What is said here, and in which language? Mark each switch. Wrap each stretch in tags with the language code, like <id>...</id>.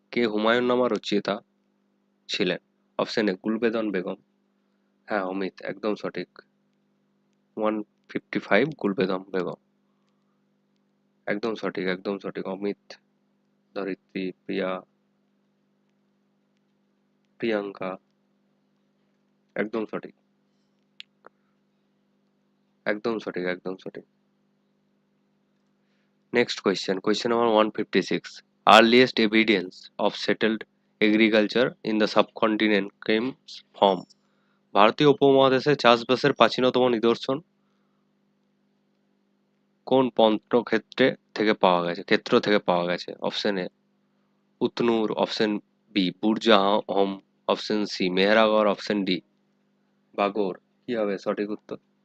<bn>কে হুমায়ুন নামা রচয়িতা ছিলেন? অপশন এ গুলবেদন বেগম, হ্যাঁ অমিত একদম সঠিক, 155 গুলবেদন বেগম, একদম সঠিক, একদম সঠিক অমিত, ধরিত্রী, প্রিয়া, প্রিয়াঙ্কা, একদম সঠিক, একদম সঠিক, একদম সঠিক।</bn> <en>Next question, question number 156. Earliest evidence of settled agriculture in the subcontinent comes from?</en> <bn>ভারতীয় উপমহাদেশে চাষবাসের প্রাচীনতম নিদর্শন কোন ক্ষেত্র থেকে পাওয়া গেছে? Option A উতনুর, option B বুরজাহম, option C মেহেরাগড়, option D বাগোর। কি হবে সঠিক উত্তর?</bn>